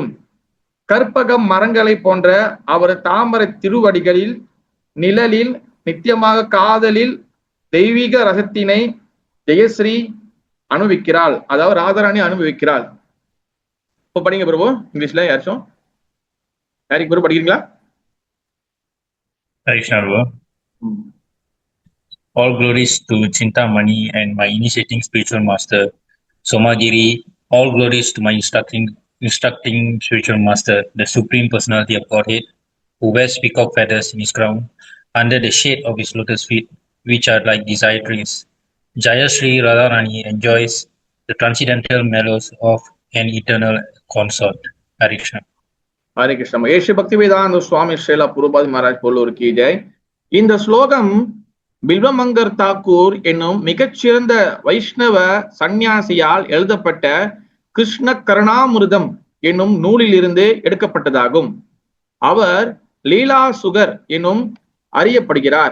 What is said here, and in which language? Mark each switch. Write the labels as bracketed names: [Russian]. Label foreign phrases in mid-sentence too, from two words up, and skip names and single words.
[Tamil] கற்பக மரங்களை போன்ற அவர் தாமரை திருவடிகளில் நிழலில் நித்தியமாக காதலில் தெய்வீக ரசத்தினை ஜெயஸ்ரீ அனுபவிக்கிறாள். அதாவது ராதாராணி அனுபவிக்கிறாள். இப்போ படிங்க பிரபு இங்கிலீஷ்ல. யாச்சும் யாருக்கு பிரபு படிக்கிறீங்களா? ஹரிகிருஷ்ணா பிரபு. [English] All glories to Chintamani and my initiating spiritual master Somagiri. All glories to my instructing spiritual master, the Supreme Personality of Godhead, who wears peacock feathers in his crown, under the shade of his lotus feet, which are like desired trees. Jayashree Radharani enjoys the transcendental mellows of an eternal consort. Hare Krishna. [Tamil] ஹரே கிருஷ்ணா. ஏஷு பக்தி வேதாந்த சுவாமி ஸ்ரீலா புருபாதி மகாராஜ் போலூர் [Hindi] की जय. [Tamil] இந்த ஸ்லோகம் பில்வமங்கர் தாக்கூர் என்னும் மிகச்சிறந்த வைஷ்ணவ சந்நியாசியால் எழுதப்பட்ட கிருஷ்ண கருணாமிருதம் என்னும் நூலிலிருந்து எடுக்கப்பட்டதாகும். அவர் லீலா சுகர் என்னும் அறியப்படுகிறார்.